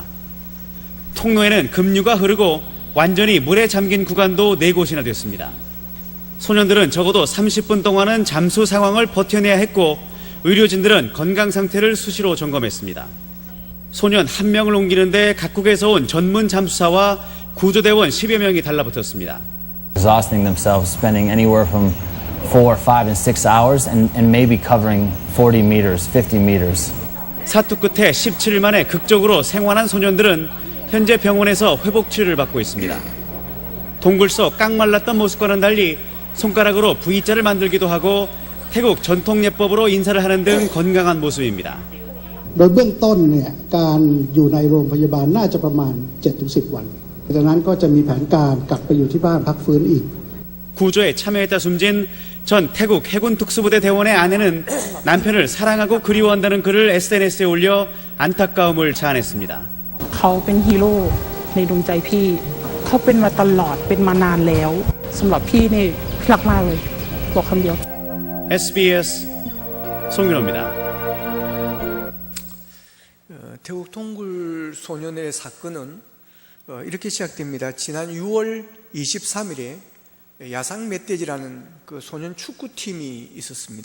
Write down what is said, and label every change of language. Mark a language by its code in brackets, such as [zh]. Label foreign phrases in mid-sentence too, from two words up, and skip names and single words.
[ko] 통로에는 급류가 흐르고 완전히 물에 잠긴 구간도 4곳이나 됐습니다. 소년들은 적어도 30분 동안은 잠수 상황을 버텨내야 했고 의료진들은 건강 상태를 수시로 점검했습니다. 소년 1명을 옮기는데 각국에서 온 전문 잠수사와 구조대원 10여 명이 달라붙었습니다. [en] Exhausting themselves, spending anywhere from 4, 5, and 6 hours and maybe covering 40 meters, 50 meters. [ko] 사투 끝에 17일 만에 극적으로 생還한 소년들은 현재 병원에서 회복 치료를 받고 있습니다. 동굴 속 깡말랐던 모습과는 달리 손가락으로 V자를 만들기도 하고 태국 전통 예법으로 인사를 하는 등 건강한 모습입니다. [th] โดยเบื้องต้นเนี่ยการอยู่ในโรงพยาบาลน่าจะประมาณ 7-10 วันจากนั้นก็จะมีแผนการกลับไปอยู่ที่บ้านพักฟื้นอีก [ko] 구조에 참여했다 숨진 전 태국 해군 특수부대 대원의 아내는 남편을 사랑하고 그리워한다는 글을 SNS에 올려 안타까움을 자아냈습니다. [th] เขาเป็นฮีโร่ในดวงใจพี่เขาเป็นมาตลอดเป็นมานานแล้วสำหรับพี่นี่รักมากเลยบอกคำเดียว [ko] SBS 송윤호입니다. 태국 동굴 소년의 사건은 이렇게 시작됩니다. 지난 6월 23일에 야상 멧돼지라는 그 소년 축구팀이 있었습니다.